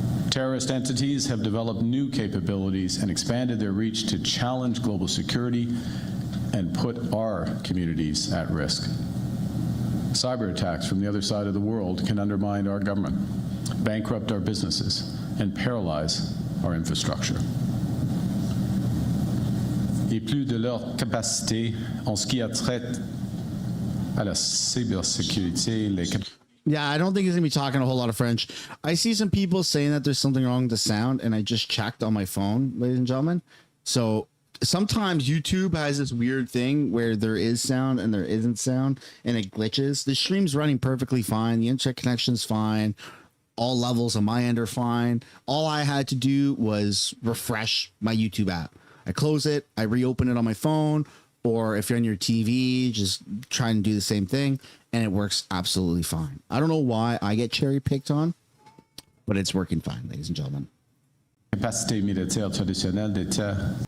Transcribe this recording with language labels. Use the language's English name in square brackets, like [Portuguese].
[English] Terrorist entities have developed new capabilities and expanded their reach to challenge global security and put our communities at risk. Cyber attacks from the other side of the world can undermine our government, bankrupt our businesses, and paralyze our infrastructure. [French] Et plus de leur capacité en ce qui a trait à la cybersécurité, [English] Yeah, I don't think he's going to be talking a whole lot of French. I see some people saying that there's something wrong with the sound, and I just checked on my phone, ladies and gentlemen. So sometimes YouTube has this weird thing where there is sound and there isn't sound, and it glitches. The stream's running perfectly fine. The internet connection's fine. All levels on my end are fine. All I had to do was refresh my YouTube app. I close it, I reopen it on my phone, or if you're on your TV, just try and do the same thing, and it works absolutely fine. I don't know why I get cherry picked on, but it's working fine, ladies and gentlemen. [French] Capacité militaire traditionnelle d'État.